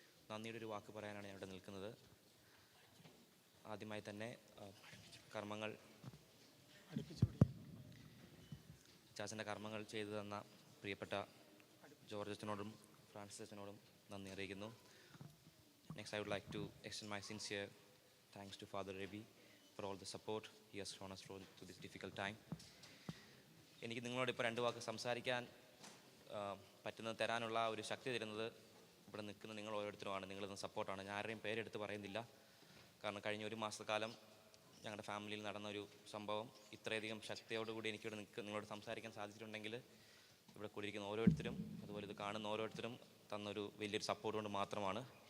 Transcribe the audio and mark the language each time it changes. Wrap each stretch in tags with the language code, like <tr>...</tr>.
<ml>നന്ദിയുടെ ഒരു വാക്ക് പറയാനാണ് ഞാൻ ഇവിടെ നിൽക്കുന്നത്. ആദ്യമായി തന്നെ കർമ്മങ്ങൾ ചാച്ചൻ്റെ കർമ്മങ്ങൾ ചെയ്തു തന്ന പ്രിയപ്പെട്ട ജോർജ് അച്ഛനോടും ഫ്രാൻസിസ് അച്ഛനോടും നന്ദി അറിയിക്കുന്നു.</ml> <en>Next, I would like to extend my sincere thanks to Father Ravi for all the support he has shown us through this difficult time.</en> <ml>എനിക്ക് നിങ്ങളോട് ഇപ്പോൾ 2 വാക്ക് സംസാരിക്കാൻ പറ്റുന്നത്, തരാനുള്ള ഒരു ശക്തി തരുന്നത് ഇവിടെ നിൽക്കുന്ന നിങ്ങൾ ഓരോരുത്തരുമാണ്. നിങ്ങളിന്ന് സപ്പോർട്ടാണ്. ഞാൻ ആരുടെയും പേരെടുത്ത് പറയുന്നില്ല. കാരണം കഴിഞ്ഞ 1 മാസക്കാലം ഞങ്ങളുടെ ഫാമിലിയിൽ നടന്നൊരു സംഭവം ഇത്രയധികം ശക്തിയോടുകൂടി എനിക്കിവിടെ നിങ്ങളോട് സംസാരിക്കാൻ സാധിച്ചിട്ടുണ്ടെങ്കിൽ ഇവിടെ കൂടിയിരിക്കുന്ന ഓരോരുത്തരും, അതുപോലെ ഇത് കാണുന്ന ഓരോരുത്തരും തന്നൊരു വലിയൊരു സപ്പോർട്ട് കൊണ്ട് മാത്രമാണ്.</ml>